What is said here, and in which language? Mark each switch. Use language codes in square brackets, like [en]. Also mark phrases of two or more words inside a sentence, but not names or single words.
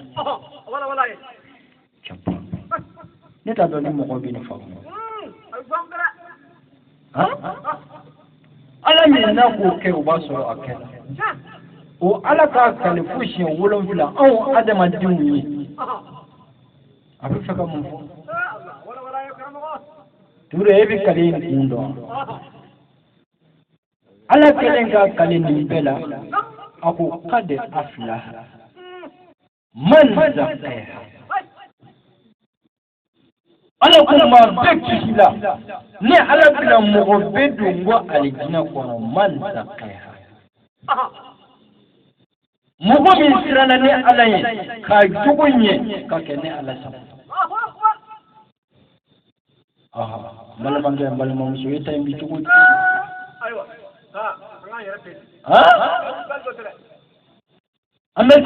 [bm] ne t'a dɔn ni mɔgɔ bɛ nin faamu ala min n'a k'o kɛ o b'a sɔrɔ a kɛra o ala k'a kale fo siɲɛ 7 anw adamadenw ye a bɛ fɛ ka mun fɔ ture e bɛ kale in kun dɔn ala kelen ka kale nin bɛɛ la a ko [ar] قد أفلح من زكاها [bm] ala ko maa bɛɛ kisi la ne ala bɛna mɔgɔ bɛɛ don ko alijinɛ kɔnɔ [ar] من زكاها [bm] mɔgɔ min siranna ne ala ye k'a jogo ɲɛ ka kɛ ne ala sago n balimakɛ n balimamuso e ta in bi cogo di an bɛ